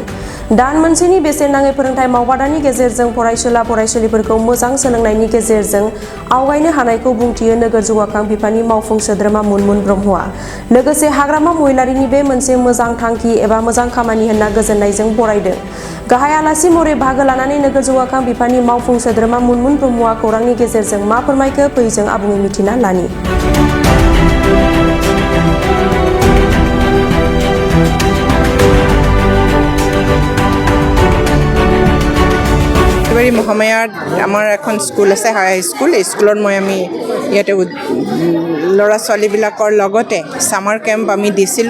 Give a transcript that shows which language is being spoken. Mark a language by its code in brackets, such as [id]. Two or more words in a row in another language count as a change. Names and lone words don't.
[brx] दान मोनसेनि बेसेन नाङै फोरोंथाय मावबादानि गेजेरजों फरायसुला फरायसुलिफोरखौ मोजां सोलोंनायनि गेजेरजों आवगायनो हानायखौ बुंथियो नोगोर जौगाखां बिफाननि मावफुं सोद्रोमा मुनमुन ब्रह्मआ। लोगोसे हाग्रामा महिलारिनि बे मोनसे मोजां थांखि एबा मोजां खामानि होनना गोजोननायजों बरायदों। गाहाय आलासि महरै बाहागो लानानै नोगोर जौगाखां बिफाननि मावफुं सोद्रोमा मुनमुन ब्रह्मआ खौरांनि गेजेरजों मा फोरमायखो फै जों आबुङै मिथिना लानि। [as] মহামায়াত আমাৰ এখন স্কুল আছে [en] high school. [as] এই স্কুলত আমি ইয়াতে ল'ৰা ছোৱালীবিলাকৰ লগতে [en] summer camp [as] আমি দিছিলোঁ।